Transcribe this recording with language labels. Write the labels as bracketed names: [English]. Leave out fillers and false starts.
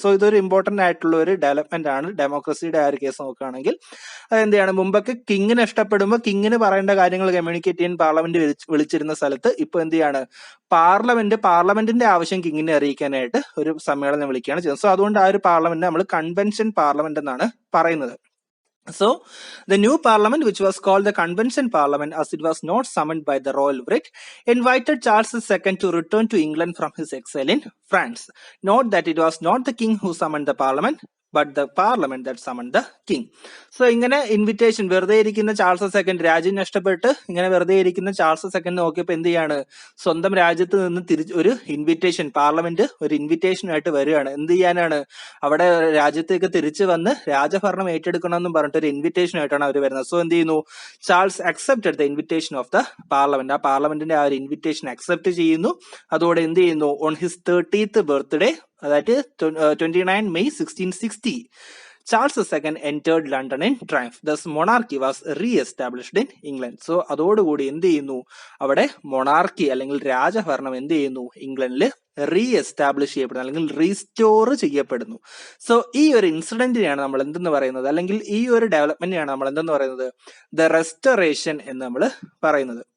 [Malayalam] So ഇതൊരു important ആയിട്ടുള്ള ഒരു ഡെവലപ്മെന്റ് ആണ് ഡെമോക്രസിയുടെ ആ ഒരു കേസ് നോക്കുകയാണെങ്കിൽ. അതെന്താണ്, മുമ്പൊക്കെ കിങ്ങിന് ഇഷ്ടപ്പെടുമ്പോൾ കിങ്ങിന് പറയേണ്ട കാര്യങ്ങൾ കമ്മ്യൂണിക്കേറ്റ് ചെയ്യാൻ പാർലമെന്റ് വിളിച്ചിരുന്ന സ്ഥലത്ത് ഇപ്പൊ എന്ത് ചെയ്യാണ്, പാർലമെന്റിന്റെ ആവശ്യം കിങ്ങിനെ അറിയിക്കാനായിട്ട് ഒരു സമ്മേളനം വിളിക്കുകയാണ് ചെയ്യുന്നത്. സോ അതുകൊണ്ട് ആ ഒരു പാർലമെന്റ് നമ്മൾ കൺവെൻഷൻ പാർലമെന്റ് എന്നാണ് പറയുന്നത്. [English] So the new parliament, which was called the Convention Parliament as it was not summoned by the royal writ, invited Charles II to return to England from his exile in France. Note that it was not the king who summoned the parliament, but the parliament that summoned the king. [Malayalam] So ഇങ്ങനെ invitation, വെറുതെ ഇരിക്കുന്ന Charles II, രാജ്യം നഷ്ടപ്പെട്ട് ഇങ്ങനെ വെറുതെ ഇരിക്കുന്ന Charles II നോക്കിയപ്പോൾ എന്ത് ചെയ്യാണ്, സ്വന്തം രാജ്യത്ത് നിന്ന് ഒരു ഇൻവിറ്റേഷൻ, പാർലമെന്റ് ഒരു ഇൻവിറ്റേഷനായിട്ട് വരികയാണ്. എന്ത് ചെയ്യാനാണ്, അവിടെ രാജ്യത്തേക്ക് തിരിച്ചു വന്ന് രാജഭരണം ഏറ്റെടുക്കണമെന്നും പറഞ്ഞിട്ട് ഒരു ഇൻവിറ്റേഷൻ ആയിട്ടാണ് അവർ വരുന്നത്. സോ എന്ത് ചെയ്യുന്നു, [English] Charles accepted the invitation of the parliament. [Malayalam] ആ പാർലമെന്റിന്റെ ആ ഒരു ഇൻവിറ്റേഷൻ അക്സെപ്റ്റ് ചെയ്യുന്നു. അതോടെ എന്ത് ചെയ്യുന്നു, [English] on his 30th birthday, [Malayalam] അതായത് 29 May 1660, [English] Charles II entered London in triumph. Thus monarchy was re-established in England. [Malayalam] So അതോടുകൂടി എന്ത് ചെയ്യുന്നു, അവിടെ മൊണാർക്കി അല്ലെങ്കിൽ രാജഭരണം എന്ത് ചെയ്യുന്നു, ഇംഗ്ലണ്ടിൽ റീഎസ്റ്റാബ്ലിഷ് ചെയ്യപ്പെടുന്നു അല്ലെങ്കിൽ റീസ്റ്റോർ ചെയ്യപ്പെടുന്നു. സോ ഈ ഒരു ഇൻസിഡന്റിനെയാണ് നമ്മൾ എന്തെന്ന് പറയുന്നത്, അല്ലെങ്കിൽ ഈ ഒരു ഡെവലപ്മെന്റിനെയാണ് നമ്മൾ എന്തെന്ന് പറയുന്നത്, ദ റെസ്റ്റോറേഷൻ എന്ന് നമ്മൾ പറയുന്നത്.